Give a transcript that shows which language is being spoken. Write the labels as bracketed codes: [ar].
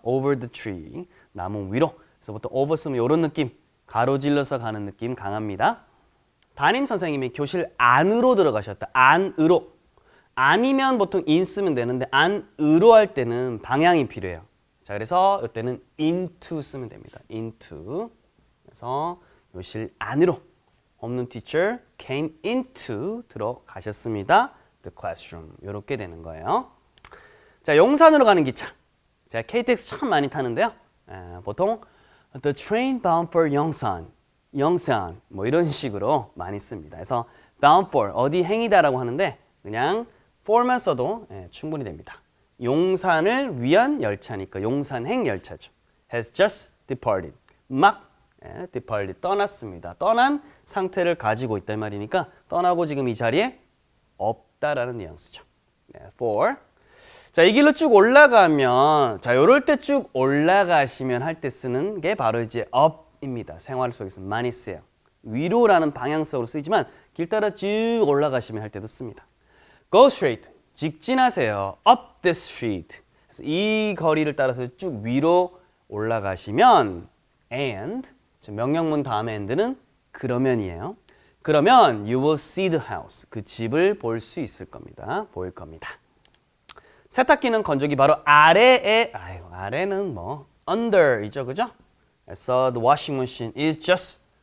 [en] over the tree 나무 위로. [ko] 그래서 보통 over 쓰면 이런 느낌 가로질러서 가는 느낌 강합니다. 담임 선생님이 교실 안으로 들어가셨다. 안으로. 아니면 보통 in 쓰면 되는데 안으로 할 때는 방향이 필요해요. 자 그래서 이때는 into 쓰면 됩니다. [en] into. [ko] 그래서 교실 안으로 없는 [en] teacher came into [ko] 들어가셨습니다. [en] The classroom [ko] 이렇게 되는 거예요. 자 용산으로 가는 기차. 제가 KTX 참 많이 타는데요. 보통 [en] the train bound for [ko] 영산 뭐 이런 식으로 많이 씁니다. 그래서 bound for 어디 행이다라고 하는데 그냥 for만 써도 충분히 됩니다. 용산을 위한 열차니까 용산행 열차죠. [en] has just departed 막 departed 떠났습니다. [ko] 떠난 상태를 가지고 있단 말이니까 떠나고 지금 이 자리에 없다라는 뉘앙스죠. [en] for. [ko] 자, 이 길로 쭉 올라가면 자, 요럴 때 쭉 올라가시면 할 때 쓰는 게 바로 이제 up입니다. 생활 속에서 많이 쓰여요. 위로라는 방향성으로 쓰이지만 길 따라 쭉 올라가시면 할 때도 씁니다. [en] Go straight. 직진하세요. up this street. [ko] 그래서 이 거리를 따라서 쭉 위로 올라가시면 and 명령문 다음에 and는 그러면이에요. [en] 그러면 you will see the house. [ko] 그 집을 볼 수 있을 겁니다. 보일 겁니다. 세탁기는 건조기 바로 아래에 아래는 뭐 under이죠. 그죠? 그래서 [en] the washing machine is just